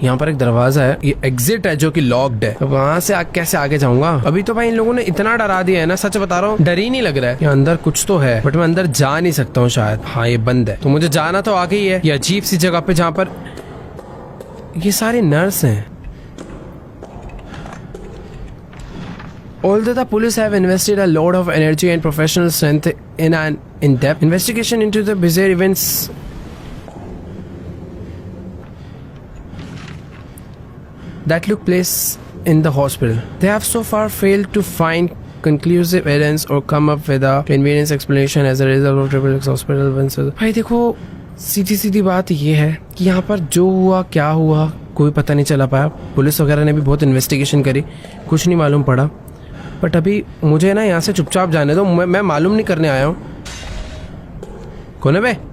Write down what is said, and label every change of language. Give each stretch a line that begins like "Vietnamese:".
Hindi: यहाँ पर एक दरवाजा है, ये एग्जिट है जो की लॉक्ड है, वहाँ से कैसे आगे जाऊंगा? अभी तो भाई इन लोगों ने इतना डरा दिया है ना, सच बता रहा हूँ, डर ही नहीं लग रहा है। यहाँ अंदर कुछ तो है, बट मैं अंदर जा नहीं सकता हूँ शायद। हाँ ये बंद है, तो मुझे जाना तो आगे ही है, ये अजीब सी जगह पे जहाँ पर ये सारे नर्स हैं।
English: Although the police have invested a lot of energy and professional strength in an in-depth investigation into the bizarre events that took place in the hospital, they have so far failed to find conclusive evidence or come up with a convenient explanation as a result of Triple X hospital events.
Hindi: भाई देखो, सीधी सीधी बात ये है कि यहाँ पर जो हुआ क्या हुआ कोई पता नहीं चला पाया। पुलिस वगैरह ने भी बहुत इन्वेस्टिगेशन करी, कुछ नहीं मालूम पड़ा। बट अभी मुझे ना यहाँ से चुपचाप जाने दो, मैं मालूम नहीं करने आया हूँ। कौन है बे?